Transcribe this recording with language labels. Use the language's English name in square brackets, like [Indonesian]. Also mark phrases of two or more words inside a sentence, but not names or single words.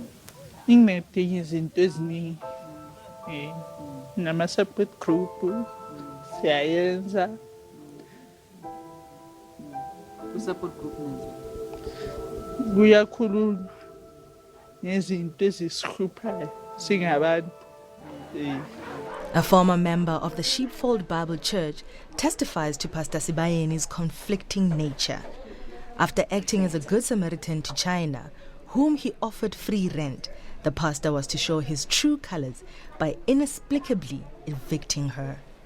[North Ndebele] incede izinto eziningi nama- [English] support group [North Ndebele] siyayenza. [English] Support group [North Ndebele] kuyakhulunywa ngezinto ezisihluphayo singabantu. [English] A former member of the Sheepfold Bible Church testifies to Pastor Sibayeni's conflicting nature. After acting as a good Samaritan to China, whom he offered free rent, the pastor was to show his true colors by inexplicably evicting her.